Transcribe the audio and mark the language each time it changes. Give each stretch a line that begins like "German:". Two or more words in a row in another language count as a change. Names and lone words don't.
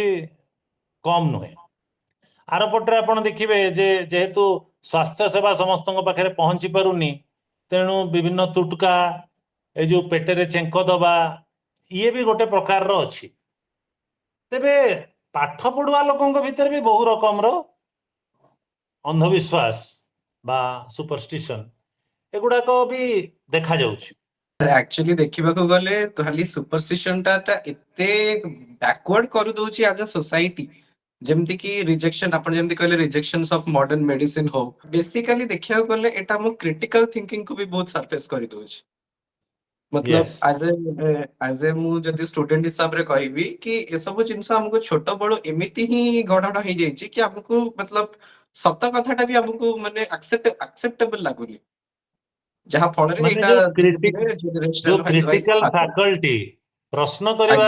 Odia: କମ ନୁହେଁ ଆର ପଟରେ ଆପଣ ଦେଖିବେ ଯେ ଯେହେତୁ ସ୍ୱାସ୍ଥ୍ୟ ସେବା ସମସ୍ତଙ୍କ ପାଖରେ ପହଞ୍ଚି ପାରୁନି ତେଣୁ ବିଭିନ୍ନ ତୁଟକା ଏ ଯୋଉ ପେଟରେ ଚେଙ୍କ ଦବା ଇଏ ବି ଗୋଟେ ପ୍ରକାରର ଅଛି ତେବେ ପାଠ ପଢୁଆ ଲୋକଙ୍କ ଭିତରେ ବି ବହୁ ରକମର ଅନ୍ଧବିଶ୍ୱାସ ବା ସୁପରଷ୍ଟିସନ ଏଗୁଡାକ ବି ଦେଖାଯାଉଛି ଆକ୍ଚୁଆଲି ଦେଖିବାକୁ ଗଲେ ଖାଲି ସୁପରଷ୍ଟିସନ ଟା ଏତେ ବ୍ୟାକୱାର୍ଡ କରିଦଉଛି ଆଜ ଏ ସୋସାଇଟି ଯେମିତି କି ରିଜେକ୍ସନ ଆପଣ ଯେମିତି କହିଲେ
English: rejection of modern medicine
Odia: ହଉ ବେସିକାଲି ଦେଖିବାକୁ ଗଲେ ଏଟା ଆମ
English: critical thinking
Odia: କୁ ବି ବହୁତ ସରଫେସ କରିଦଉଛି मतलब
English: Yes. as a
Odia: ମୁଁ ଯଦି ଷ୍ଟୁଡେଣ୍ଟ ହିସାବରେ କହିବି କି ଏସବୁ ଜିନିଷ ଆମକୁ ଛୋଟ ବେଳୁ ଏମିତି ହିଁ ଗଢାଣ ହେଇଯାଇଛି କି ଆମକୁ मतलब ସତ କଥାଟା ବି ଆମକୁ ମାନେ ଆକ୍ସେପ୍ଟେବଲ ଲାଗୁନି ଯାହା ଫଳରେ ମାନେ ଏଇଟା ଯୋଉ ଧୀରେ ଧୀରେ generational ଯୋଉ wise କ୍ରିଟିକାଲ ଆସୁଛି। ଫାକଲ୍ଟି ପ୍ରଶ୍ନ କରିବାର